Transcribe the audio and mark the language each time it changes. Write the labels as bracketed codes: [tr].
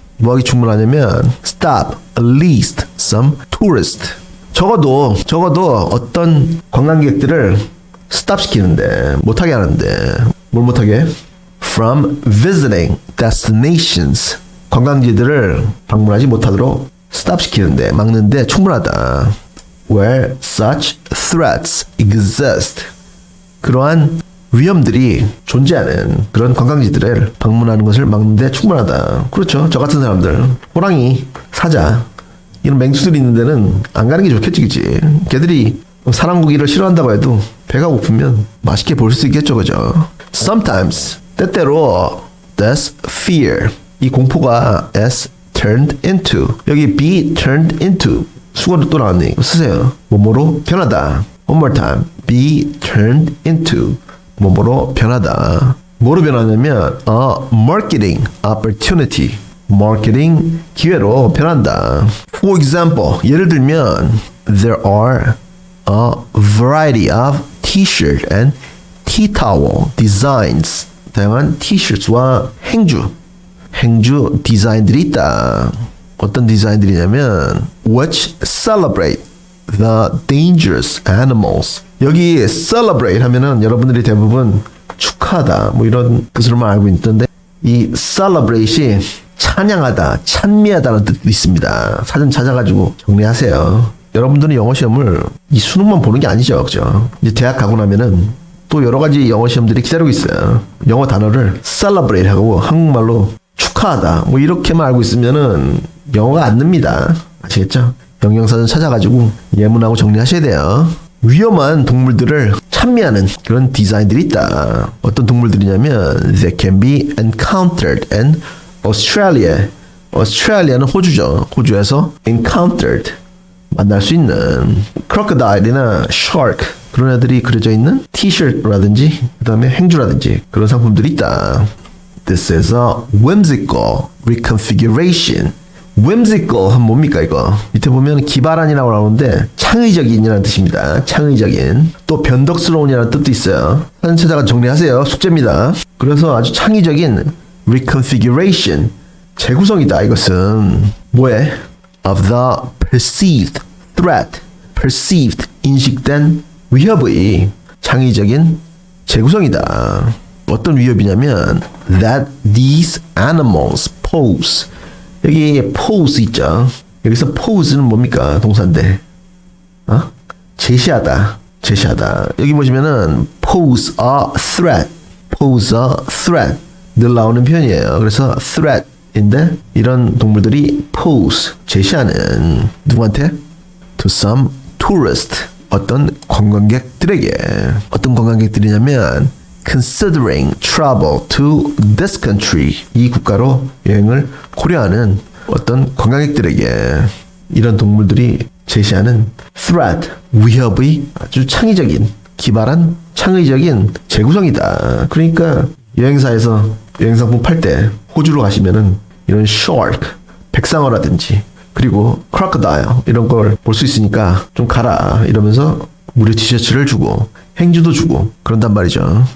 [ko] 뭐하기 충분하냐면 [en] stop at least some tourist [ko] 적어도 어떤 관광객들을 스탑 시키는데 못하게 하는데 뭘 못하게? [en] From visiting destinations [ko] 관광지들을 방문하지 못하도록 스탑시키는데, 막는데 충분하다. [en] Where such threats exist. [ko] 그러한 위험들이 존재하는 그런 관광지들을 방문하는 것을 막는데 충분하다. 그렇죠. 저 같은 사람들, 호랑이, 사자, 이런 맹수들이 있는 데는 안 가는 게 좋겠지, 그치? 걔들이 사람 고기를 싫어한다고 해도 배가 고프면 맛있게 볼 수 있겠죠, 그죠? [en] Sometimes, [ko] 때때로, [en] that's fear. [ko] 이 공포가 [en] as turned into. [ko] 여기 [en] be turned into. [ko] 수거로 또 나왔네. 이거 쓰세요. 뭐뭐로 변하다. [en] One more time. be turned into. [ko] 뭐뭐로 변하다. 뭐로 변하냐면 [en] a marketing opportunity. [ko] 마케팅 기회로 변한다. [en] For example, [ko] 예를 들면 [en] there are a variety of t-shirt and tea towel designs. [ko] 다양한 t-shirts와 행주 디자인들이 있다. 어떤 디자인들이냐면 [en] which celebrate the dangerous animals. [ko] 여기 celebrate 하면은 여러분들이 대부분 축하하다 뭐 이런 뜻으로만 알고 있던데, 이 celebrate이 찬양하다, 찬미하다는 뜻도 있습니다. 사전 찾아가지고 정리하세요. 여러분들은 영어 시험을 이 수능만 보는 게 아니죠, 그죠? 이제 대학 가고 나면은 또 여러 가지 영어 시험들이 기다리고 있어요. 영어 단어를 celebrate 하고 한국말로 축하하다 뭐 이렇게만 알고 있으면은 영어가 안 늡니다. 아시겠죠? 영영사전 찾아가지고 예문하고 정리하셔야 돼요. 위험한 동물들을 찬미하는 그런 디자인들이 있다. 어떤 동물들이냐면 [en] they can be encountered in Australia. [ko] Australia는 호주죠. 호주에서 encountered 만날 수 있는 crocodile이나 shark 그런 애들이 그려져 있는 티셔츠라든지 그 다음에 행주라든지 그런 상품들이 있다. [en] This is a whimsical reconfiguration. [ko] whimsical 하면 뭡니까 이거? 밑에 보면 기발한이라고 나오는데 창의적인이라는 뜻입니다. 창의적인. 또 변덕스러운이라는 뜻도 있어요. 사진 찾아가 정리하세요. 숙제입니다. 그래서 아주 창의적인 reconfiguration. 재구성이다. 이것은 뭐에? [en] of the perceived threat. [ko] perceived 인식된 위협의 창의적인 재구성이다. 어떤 위협이냐면 [en] that these animals pose. [ko] 여기 pose 있죠. 여기서 pose는 뭡니까? 동사인데. 제시하다. 여기 보시면은 [en] pose a threat. pose a threat. [ko] 늘 나오는 표현이에요. 그래서 threat인데 이런 동물들이 pose. 제시하는 누구한테? [en] to some tourist. [ko] 어떤 관광객들에게. 어떤 관광객들이냐면 [en] considering travel to this country. [ko] 이 국가로 여행을 고려하는 어떤 관광객들에게 이런 동물들이 제시하는 threat, 위협의 아주 창의적인, 기발한 창의적인 재구성이다. 그러니까 여행사에서 여행상품 팔 때 호주로 가시면은 이런 shark, 백상어라든지 그리고 crocodile 이런 걸 볼 수 있으니까 좀 가라 이러면서 무료 티셔츠를 주고 행주도 주고 그런단 말이죠.